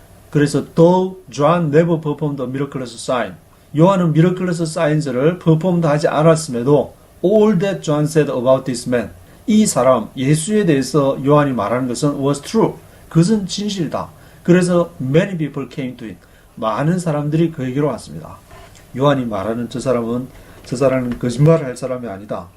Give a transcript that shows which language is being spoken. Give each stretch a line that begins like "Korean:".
Korean: 그래서
English: though John never performed a miraculous sign
Korean: 요한은 miraculous signs를 performed 하지 않았음에도
English: all that John said about this man
Korean: 이 사람 예수에 대해서 요한이 말하는 것은
English: was true
Korean: 그것은 진실이다. 그래서
English: many people came to him
Korean: 많은 사람들이 그에게로 왔습니다. 요한이 말하는 저 사람은 거짓말을 할 사람이 아니다.